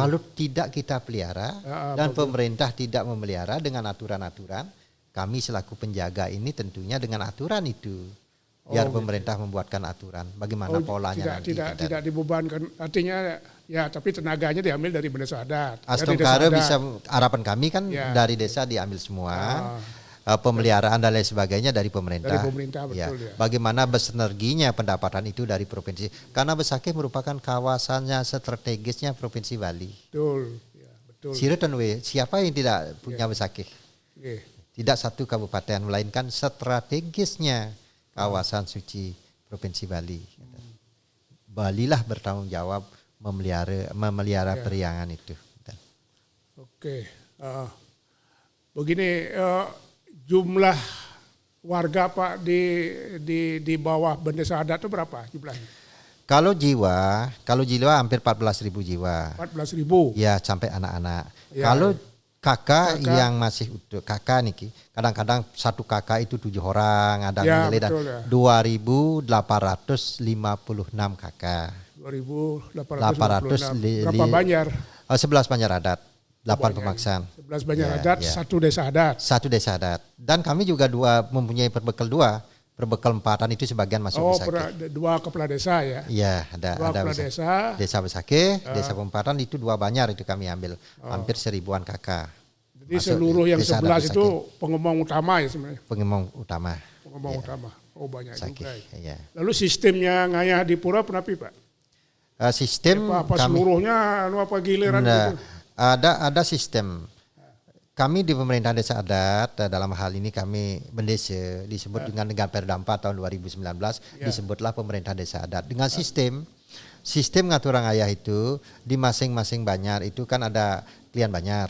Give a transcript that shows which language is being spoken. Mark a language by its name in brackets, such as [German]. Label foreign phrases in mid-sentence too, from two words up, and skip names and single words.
[Indonesian] Kalau tidak kita pelihara dan pemerintah tidak memelihara dengan aturan-aturan, kami selaku penjaga ini tentunya dengan aturan itu. Biar pemerintah membuatkan aturan bagaimana polanya nanti. Tidak dibebankan, artinya tapi tenaganya diambil dari desa adat. Astungkara bisa, harapan kami kan dari desa diambil semua. Pemeliharaan dan lain sebagainya dari pemerintah. Dari pemerintah, betul ya. Bagaimana bersinerginya pendapatan itu dari provinsi. Karena Besakih merupakan kawasannya strategisnya Provinsi Bali. Betul. Betul. Siapa yang tidak punya Besakih? Tidak satu kabupaten, melainkan strategisnya kawasan suci Provinsi Bali. Bali lah bertanggung jawab memelihara periangan itu. Oke. Begini, jumlah warga Pak di bawah Bendesa Adat itu berapa jumlahnya? Kalau jiwa hampir 14.000 jiwa. 14.000. Ya, sampai anak-anak. Kalau kakak yang masih utuh, kakak niki, kadang-kadang satu kakak itu 7 orang, ada nilai 2.856 kakak. 2.856. Berapa Banjar? 11 Banjar adat, 8 pemaksaan. 11 Banjar adat, 1 desa adat. 1 desa adat. Dan kami juga mempunyai perbekal 4 itu sebagian masuk Besakih. 2 kepala desa ya? Iya, ada kepala desa. Desa Besakih, desa Pempatan itu 2 Banjar itu kami ambil. Hampir 1000-an kakak. Jadi seluruh yang 11 itu pengomong utama ya sebenarnya? Pengomong utama. Utama. Oh banyak Besakih, juga. Ya. Lalu sistemnya ngayah di pura penapi Pak? Sistem apa seluruhnya apa giliran gitu? Ada sistem. kami di pemerintahan desa adat dalam hal ini kami Bendesa disebut dengan Perda 4 tahun 2019 disebutlah pemerintahan desa adat dengan sistem ngaturan ayah itu di masing-masing Banjar itu kan ada Klian Banjar.